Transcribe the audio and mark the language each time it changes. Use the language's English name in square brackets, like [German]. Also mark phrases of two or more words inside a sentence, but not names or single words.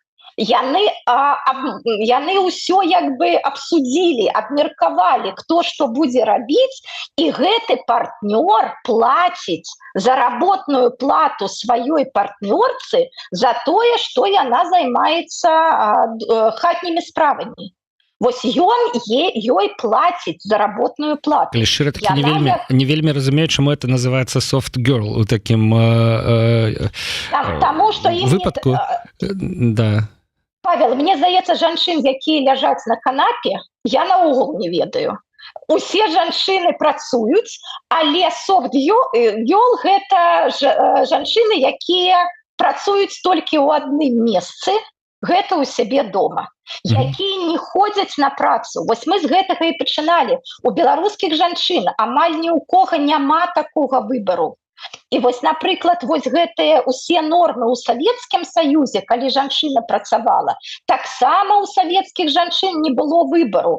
[Belarusian] Яны ўсё як бы абсудзілі, абмеркавалі, хто што будзе рабіць, і гэты партнёр плаціць заработную плату сваёй партнёрцы за тое, што яна займаецца хатнімі справамі. Вось ён ёй плаціць заработную плату. Але шчыра такі не вельмі разумею, чаму это называецца [English] soft girl [Belarusian] у такім выпадку. Да. Павел, мне здаецца, жанчын, якія ляжаць на канапе, я наогул не ведаю. Усе жанчыны працуюць, але [English] soft girl [Belarusian] гэта жанчыны, якія працуюць толькі ў адным месцы, гэта ў сябе дома, якія не ходзяць на працу. Вось мы з гэтага і пачыналі. У беларускіх жанчын амаль ні ў кога няма такога выбару. І вось, напрыклад, вось гэтыя ўсе нормы ў Савецкім Саюзе, калі жанчына працавала, таксама ў савецкіх жанчын не было выбару.